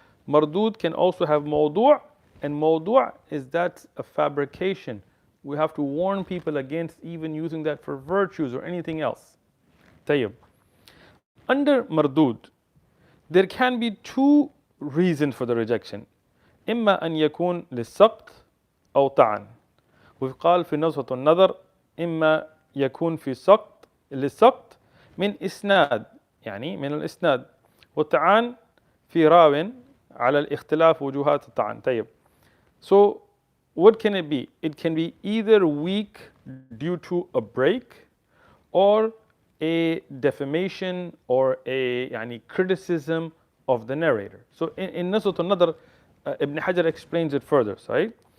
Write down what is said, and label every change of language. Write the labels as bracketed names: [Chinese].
[English] Mardud can also have mawdu', and mawdu' is that a fabrication. We have to warn people against even using that for virtues or anything else. Tayyib. Under mardud, there can be two reasons for the rejection. [Arabic] إما أن يكون للسقط أو طعن. وقال في نزهة النظر إما يكون في سقط للسقط من إسناد، من الإسناد، والطعن في راو على الاختلاف وجوهات الطعن. [English] طيب. So what can it be? It can be either weak due to a break, or a defamation, or a criticism of the narrator. So in Nuzhat an-Nadr, Ibn Hajar explains it further, right?